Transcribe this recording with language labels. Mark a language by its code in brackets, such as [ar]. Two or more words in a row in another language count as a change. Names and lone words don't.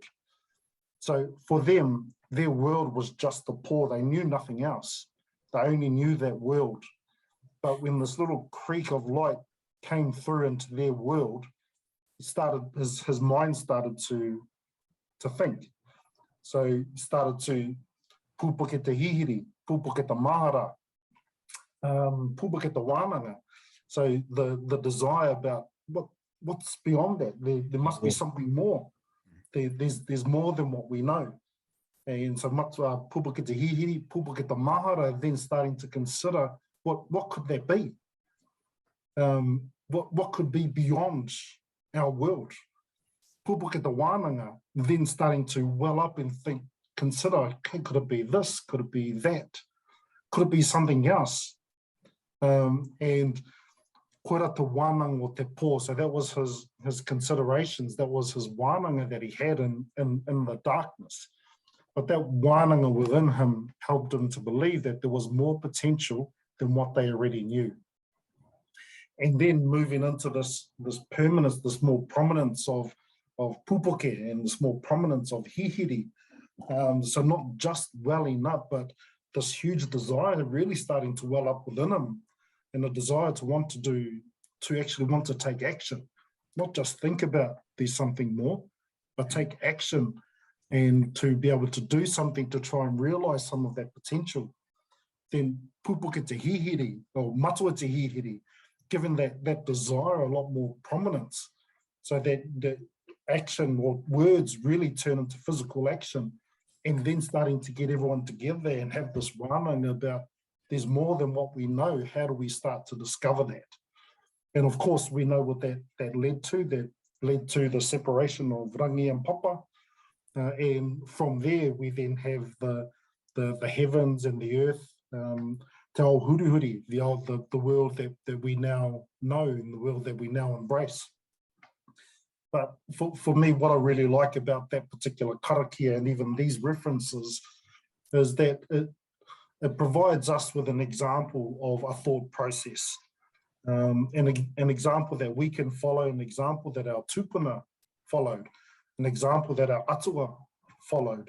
[en] So for them, their world was just the poor. They knew nothing else. They only knew that world. But when this little creek of light came through into their world, his mind started to think. So he started to [mi] pupuke te hihiri, pupuketa mahara, pupuketa wānanga. [en] So the desire about what's beyond that. There must be something more. There's more than what we know. And so [mi] matua pupuketa hihiri, pupuketa mahara, [en] then starting to consider what could that be? What could be beyond our world? [mi] Pupuketa wānanga, [en] then starting to well up and think, consider, could it be this? Could it be that? Could it be something else? [mi] And koera te wānanga o te pō, [en] so that was his considerations, that was his wānanga that he had in the darkness. But that wānanga within him helped him to believe that there was more potential than what they already knew. And then moving into this permanence, this more prominence of pupuke and this more prominence of hihiri. So not just welling up, but this huge desire really starting to well up within him, and a desire to actually want to take action, not just think about there's something more, but take action and to be able to do something to try and realize some of that potential. [mi] Then pupuke te hihiri, or matua te hihiri, [en] given that desire a lot more prominence, so that the action or words really turn into physical action, and then starting to get everyone together and have this wānanga about there's more than what we know. How do we start to discover that? And of course, we know what that led to. That led to the separation of rangi and papa. And from there, we then have the heavens and the earth, [mi] te ao hurihuri, [en] the world that we now know and the world that we now embrace. But for me, what I really like about that particular karakia and even these references is that it provides us with an example of a thought process, an example that we can follow, an example that our tupuna followed, an example that our atua followed.